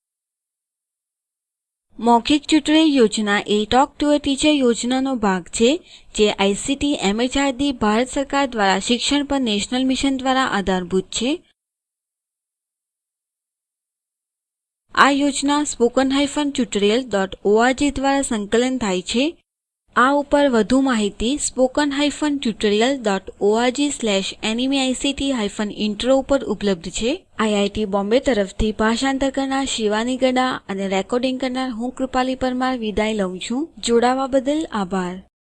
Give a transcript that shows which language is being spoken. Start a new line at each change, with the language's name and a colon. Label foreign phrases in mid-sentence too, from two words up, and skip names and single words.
Gujarati: મૌખિક ટ્યુટોરીયલ યોજના એ ટોક ટુ અ ટીચર યોજનાનો ભાગ છે જે આઇસીટી એમએચઆરડી ભારત સરકાર દ્વારા શિક્ષણ પર નેશનલ મિશન દ્વારા આધારભૂત છે. આ યોજના spoken-tutorial.org દ્વારા સંકલન થાય છે. આ ઉપર વધુ માહિતી spoken-tutorial.org/nmeict-intro ઉપર ઉપલબ્ધ છે. આઈઆઈટી બોમ્બે તરફથી ભાષાંતર કરનાર શિવાની ગડા અને રેકોર્ડિંગ કરનાર હું કૃપાલી પરમાર વિદાય લઉં છું. જોડાવા બદલ આભાર.